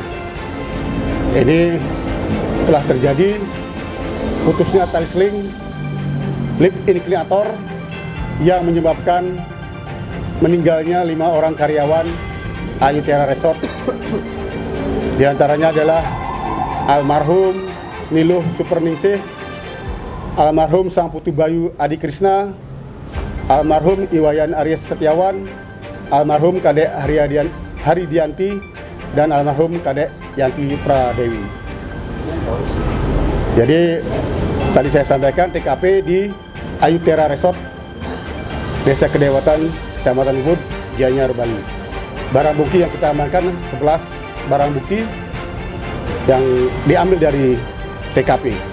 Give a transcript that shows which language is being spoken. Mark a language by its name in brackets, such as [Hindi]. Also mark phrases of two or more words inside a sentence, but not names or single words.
[Indonesian] Ini telah terjadi putusnya tali seling lift inklinator yang menyebabkan meninggalnya 5 orang karyawan Ayutera Resort. Di antaranya adalah almarhum Niluh Superningsih, almarhum Sang Putu Bayu Adi Krisna, almarhum Iwayan Aries Setiawan, almarhum Kadek Haridianti, dan almarhum Kadek Yanti Pradewi. Jadi tadi saya sampaikan TKP di Ayutera Resort, Desa Kedewatan, Kecamatan Ubud, Gianyar, Bali. Barang bukti yang kita amankan 11 barang bukti yang diambil dari TKP.